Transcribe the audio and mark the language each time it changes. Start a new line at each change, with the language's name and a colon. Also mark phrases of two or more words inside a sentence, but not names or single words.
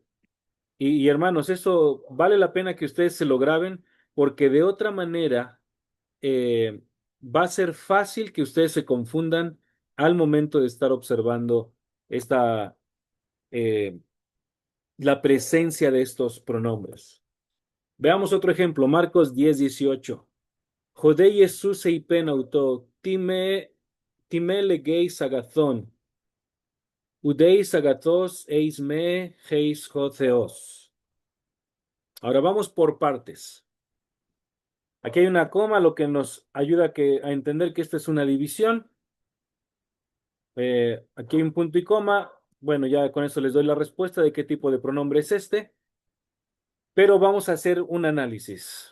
Spanish: Y hermanos, eso vale la pena que ustedes se lo graben porque de otra manera va a ser fácil que ustedes se confundan al momento de estar observando esta, eh, la presencia de estos pronombres. Veamos otro ejemplo, Marcos 10:18.
Greek: Ὁ δὲ Ἰησοῦς εἶπεν αὐτῷ, τί με λέγεις ἀγαθόν, οὐδεὶς ἀγαθὸς εἰ μὴ εἷς ὁ θεός.
Spanish: Ahora vamos por partes. Aquí hay una coma, lo que nos ayuda a entender que esta es una división. Aquí hay un punto y coma. Bueno, ya con eso les doy la respuesta de qué tipo de pronombre es este. Pero vamos a hacer un análisis.